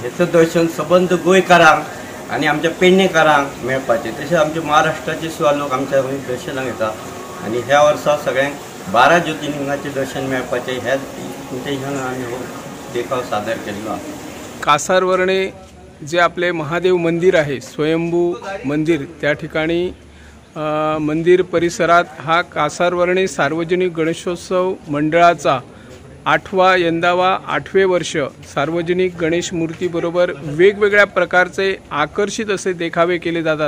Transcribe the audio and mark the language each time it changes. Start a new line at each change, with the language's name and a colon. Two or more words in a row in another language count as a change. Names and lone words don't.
Konkani: हेचं दर्शन सबंद गोंयकारांक आनी आमच्या पेडणेकारांक मेळपाचें, तशेंच आमच्या महाराष्ट्राचे सुद्दां लोक आमच्या दर्शनाक येतात। आनी ह्या वर्सा सगळ्यांक 12 ज्योतिर्लिंगाचें दर्शन मेळपाचें ह्या इंटेन्शन आमी हो देखाव सादर केल्लो आहा।
Marathi: कासारवणे जे आपले महादेव मंदिर आहे, स्वयंभू मंदिर, त्या ठिकाणी मंदिर परिसरात हा कासारवणे सार्वजनिक गणेशोत्सव मंडळाचा 8वें वर्ष सार्वजनिक गणेश मूर्तीबरोबर वेगवेगळ्या प्रकारचे आकर्षित असे देखावे केले जातात।